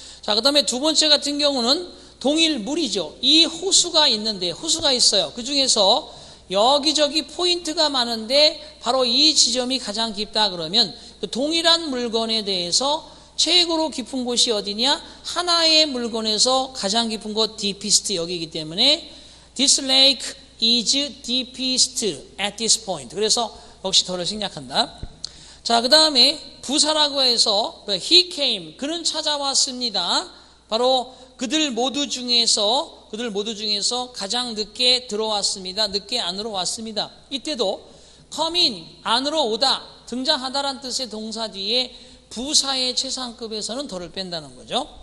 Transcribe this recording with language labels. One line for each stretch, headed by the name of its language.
Korean: 자, 그 다음에 두 번째 같은 경우는 동일물이죠. 이 호수가 있는데, 호수가 있어요. 그 중에서 여기저기 포인트가 많은데 바로 이 지점이 가장 깊다 그러면 그 동일한 물건에 대해서 최고로 깊은 곳이 어디냐? 하나의 물건에서 가장 깊은 곳 deepest 여기이기 때문에
English: This lake is deepest at this point.
Korean: 그래서 역시 더를 생략한다. 자, 그 다음에 부사라고 해서
English: he came,
Korean: 그는 찾아왔습니다. 바로 그들 모두 중에서 가장 늦게 들어왔습니다. 늦게 안으로 왔습니다. 이때도 come in, 안으로 오다, 등장하다란 뜻의 동사 뒤에 부사의 최상급에서는 더를 뺀다는 거죠.